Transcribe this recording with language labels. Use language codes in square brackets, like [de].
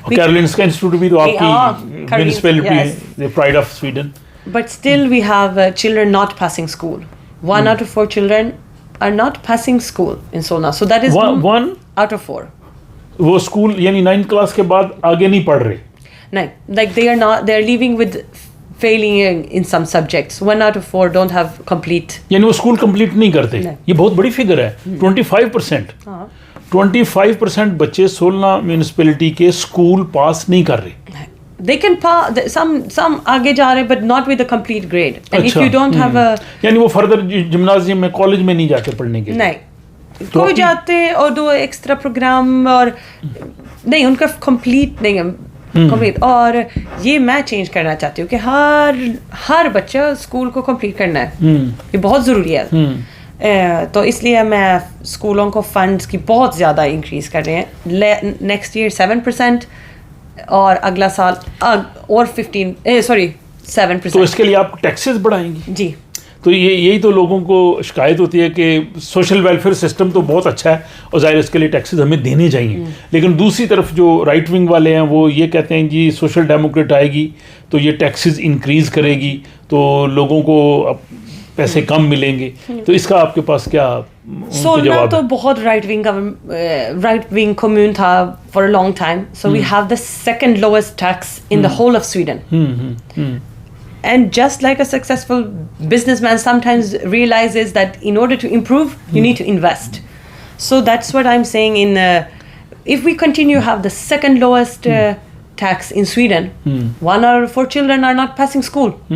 [ur] Karolinska Institute بھی تو آپ کی municipality ہے, [en] the pride of Sweden. But still we have children not passing school. 1 out of 4 children are not passing school in Solna. So that is 1 out of 4. [ur] وہ school یعنی 9th class کے بعد آگے نہیں پڑھ رہے. [en] No, like they are not. They are leaving with failing in some subjects. 1 out of 4 don't have complete. [ur] یعنی وہ اسکول کمپلیٹ نہیں کرتے. یہ بہت بڑی فگر ہے. 25%. 25% بچے سولنا میونسپلٹی کے اسکول پاس نہیں کر رہے. [en] They can pass. Some [ur] آگے جا رہے [en] but not with a complete grade. And if you don't have a. [ur] یعنی وہ فردر جمنازیم میں کالج میں نہیں جاتے پڑھنے کے لیے. نہیں. کوئی جاتے اور 2 ایکسٹرا پروگرام اور نہیں ان کا کمپلیٹ نہیں ہے. کمپلیٹ. اور یہ میں چینج کرنا چاہتی ہوں کہ ہر بچہ اسکول کو کمپلیٹ کرنا ہے. یہ بہت ضروری ہے. تو اس لیے میں اسکولوں کو فنڈس کی بہت زیادہ انکریز کر رہے ہیں. نیکسٹ ایئر 7% اور اگلا سال اور 7%. تو اس کے لیے آپ ٹیکسز بڑھائیں گی؟ جی. تو یہی تو لوگوں کو شکایت ہوتی ہے کہ سوشل ویلفیئر سسٹم تو بہت اچھا ہے اور ظاہر اس کے لیے ٹیکسز ہمیں دینے چاہیے, لیکن دوسری طرف جو رائٹ ونگ والے ہیں وہ یہ کہتے ہیں جی سوشل ڈیموکریٹ آئے گی تو یہ ٹیکسز انکریز کرے گی تو لوگوں کو پیسے کم ملیں گے. تو اس کا آپ کے پاس کیا سولنا تو بہت رائٹ ونگ کمیون تھا for a long time. [en] So we have the second lowest tax in the whole of Sweden. And just like a successful businessman sometimes realizes that in order to improve, you need to invest. So that's what I'm saying. If we continue have the second lowest tax in Sweden, 1 out of 4 children are not passing school.